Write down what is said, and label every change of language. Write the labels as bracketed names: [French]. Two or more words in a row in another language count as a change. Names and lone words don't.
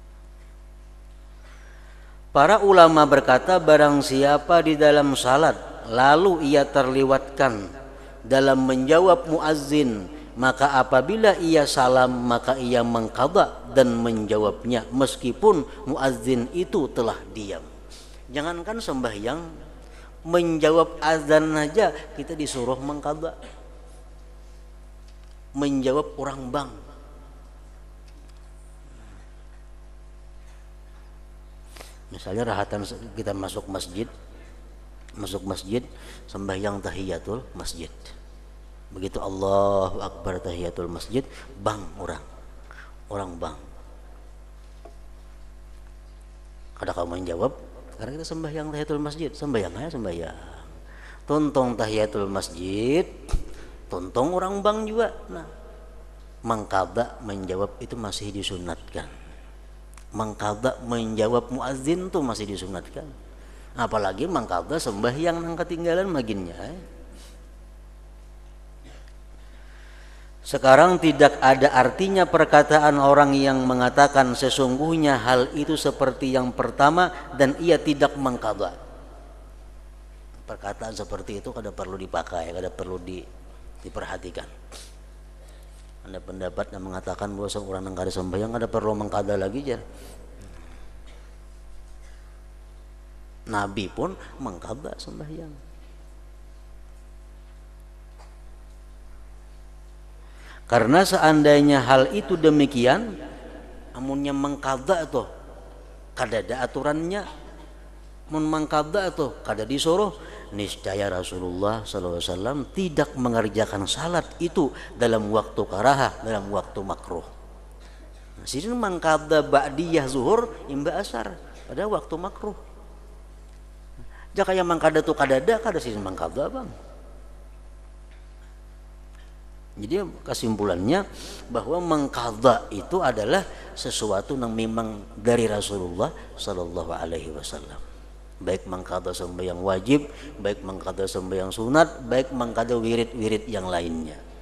[Indonesian] Para ulama berkata, barang siapa di dalam salat lalu ia terlewatkan dalam menjawab muazzin, maka apabila ia salam maka ia mengqadha dan menjawabnya meskipun muazzin itu telah diam. Jangankan sembahyang, menjawab azan aja kita disuruh mengqadha. Menjawab orang bank. [Banjar] Misalnya rahatan kita masuk masjid sembahyang tahiyatul masjid. Begitu [Arabic] Allahu Akbar [Banjar] tahiyatul masjid, bang orang bang. Kada kamu menjawab karena kita sembahyang tahiyatul masjid, sembahyang. Tontong tahiyatul masjid, tontong orang bang juga. [Indonesian] Nah, mengqadha menjawab itu masih disunatkan. Mengqadha menjawab muazin itu masih disunatkan. [Banjar] Apalagi mengqadha sembahyang nang ketinggalan maginnya. [Indonesian] Sekarang tidak ada artinya perkataan orang yang mengatakan sesungguhnya hal itu seperti yang pertama dan ia tidak mengqadha. [Banjar] Perkataan seperti itu kada perlu dipakai, kada perlu diperhatikan. Ada pendapat yang mengatakan bahwa seorang yang kada sembahyang kada perlu mengqadha lagi jar. [Indonesian] Nabi pun mengqadha sembahyang. [Banjar] Karena seandainya hal itu demikian, amunnya mengqadha tuh kada ada aturannya. Mun mengqadha tuh kada disuruh, [Indonesian] niscaya Rasulullah SAW tidak mengerjakan salat itu dalam waktu karahah, dalam waktu makruh. [Banjar] Sidin mengqadha ba'diyah zuhur imba asar pada waktu makruh. Jaka yang mengqadha tu kada sidin mengqadha bang. [Indonesian] Jadi kesimpulannya bahwa mengqadha itu adalah sesuatu yang memang dari Rasulullah [Arabic] sallallahu alaihi wasallam. [Indonesian] Baik mengqadha sembahyang wajib, baik mengqadha sembahyang sunat, baik mengqadha wirid-wirid yang lainnya.